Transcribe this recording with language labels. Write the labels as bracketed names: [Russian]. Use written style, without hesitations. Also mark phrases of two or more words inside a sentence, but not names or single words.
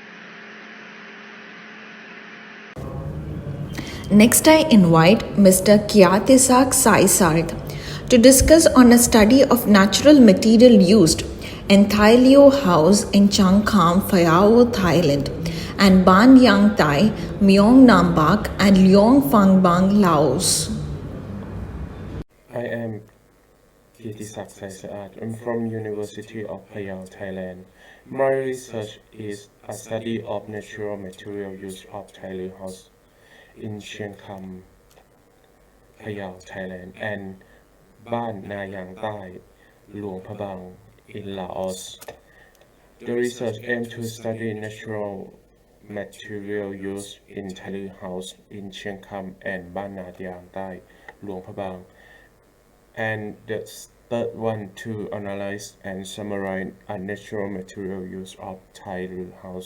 [English] Next, I invite Mr. Kyatesak Saisart to discuss on a study of natural material used in Thai Leo House in Changkham, Phayao, Thailand, and Ban Yang Thai, Myong Nambak, and Leong Phang Bang, Laos. am Kirtisak Saisaat. I'm from University of Phayao, Thailand. My research is a study of natural material use of Thailu house in Chiang Kham, Phayao, Thailand, and Ban Nayang Thai, Luang Prabang in Laos. The research aims to study natural material use in Thailu house in Chiang Kham and Ban Nayang Thai, Luang Prabang. And the third one to analyze and summarize a natural material use of Thailu house.